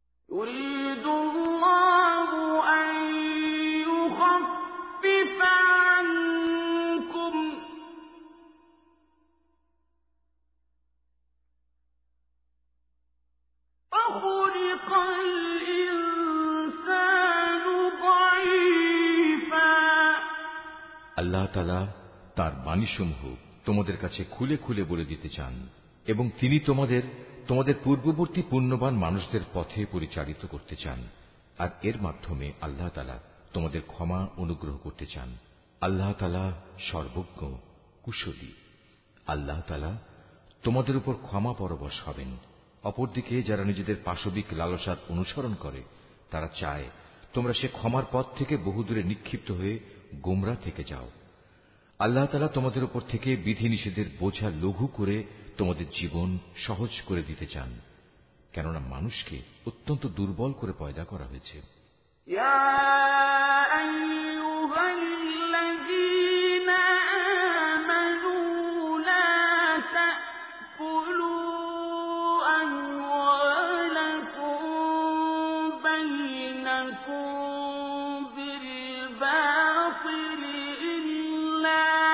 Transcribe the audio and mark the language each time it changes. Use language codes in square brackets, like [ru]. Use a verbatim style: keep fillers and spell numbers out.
[ar] يريد الله أن يخفف عنكم وخلق الإنسان ضعيفا [bn] আল্লাহ তাআলা তার বাণীসমূহ তোমাদের কাছে খুলে খুলে বলে দিতে চান এবং তিনি তোমাদের তোমাদের পূর্ববর্তী পুণ্যবান মানুষদের পথে পরিচালিত করতে চান, আর এর মাধ্যমে আল্লাহ তাআলা তোমাদের ক্ষমা অনুগ্রহ করতে চান। আল্লাহ তাআলা সর্বজ্ঞ কুশলী। আল্লাহ তাআলা তোমাদের উপর ক্ষমা পরবশ হবেন। অপরদিকে যারা নিজেদের পাশবিক লালসার অনুসরণ করে তারা চায় তোমরা সে ক্ষমার পথ থেকে বহুদূরে নিক্ষিপ্ত হয়ে গোমরা থেকে যাও। আল্লাহ তাআলা তোমাদের উপর থেকে বিধিনিষেধের বোঝা লঘু করে তোমাদের জীবন সহজ করে দিতে চান, কেননা মানুষকে অত্যন্ত দুর্বল করে পয়দা করা হয়েছে। [ar] يا أيها الذين آمنوا لا تأكلوا أموالكم بينكم بالباطل إلا